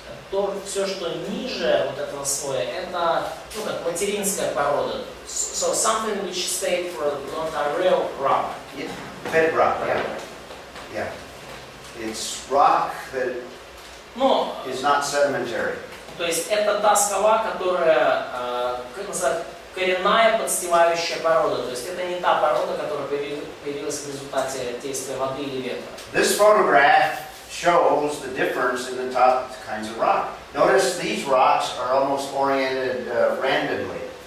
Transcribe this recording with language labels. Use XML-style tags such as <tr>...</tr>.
<ru>То все, что ниже вот этого слоя, это, ну, как материнская порода.</ru> <en>So something which stayed for not a real rock. Yeah. Bedrock, yeah. Yeah. It's rock that is not sedimentary.</en> <ru>То есть это та скала, которая, как называют, коренная подстилающая порода. То есть это не та порода, которая появилась в результате действия воды или ветра.</ru> <en>This photograph shows the difference in the top kinds of rock. Notice these rocks are almost oriented randomly.</en>